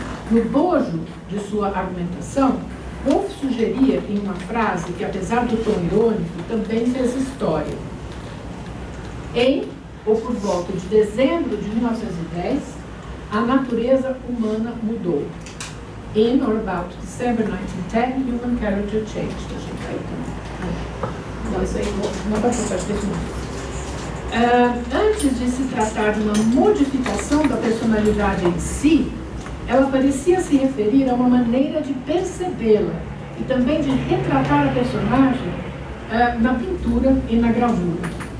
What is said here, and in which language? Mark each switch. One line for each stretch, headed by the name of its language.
Portuguese: No bojo de sua argumentação, Woolf sugeria em uma frase que, apesar do tom irônico, também fez história. Em ou por volta de dezembro de 1910, a natureza humana mudou.
English: In or about December 1910, human character changed.
Portuguese: Não, isso aí não vai passar desse antes de se tratar de uma modificação da personalidade em si, ela parecia se referir a uma maneira de percebê-la e também de retratar a personagem na pintura e na gravura.